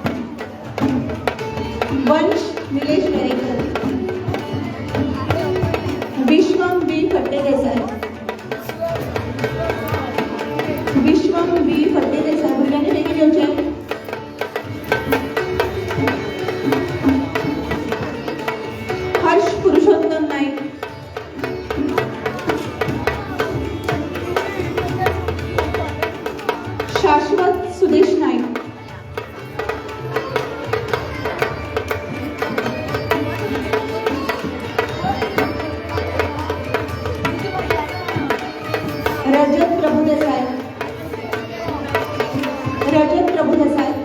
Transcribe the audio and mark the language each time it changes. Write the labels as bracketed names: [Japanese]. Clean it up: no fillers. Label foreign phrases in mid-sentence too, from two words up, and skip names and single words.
[Konkani] वंश निलेश वेरेकर, विश्वम बी फट्टेदेसाई, विश्वम बी फट्टेदेसाई भुरग्यांनी बेगीन येवचें. हर्ष पुरुषोत्तम नाईक, शाश्वत सुदेश नाईक, रजत प्रभुदेसाई, रजत प्रभुदेसाई,